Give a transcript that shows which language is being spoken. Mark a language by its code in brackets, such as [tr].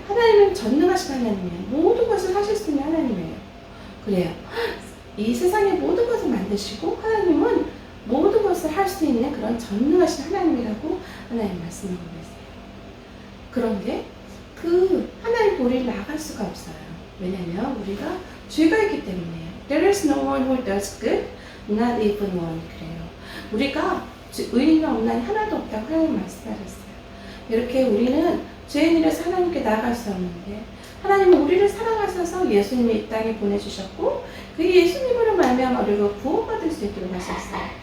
[ko] 하나님은 전능하신 하나님이에요. 모든 것을 하실 수 있는 하나님이에요. 그래요. 이 세상의 모든 것을 만드시고 하나님은 모든 것을 할 수 있는 그런 전능하신 하나님이라고 하나님 말씀하고 계세요. 그런데 그 하나님 보리를 나갈 수가 없어요. 왜냐면 우리가 죄가 있기 때문이에요. [en] There is no one who does good, not even one. [ko] 그래요. 우리가 의인은 없나니 하나도 없다고 하나님 말씀하셨어요. 이렇게 우리는 죄인이라서 하나님께 나아갈 수 없는데 하나님은 우리를 사랑하셔서 예수님이 이 땅에 보내주셨고 그 예수님으로 말미암아 우리가 구원받을 수 있도록 하셨어요.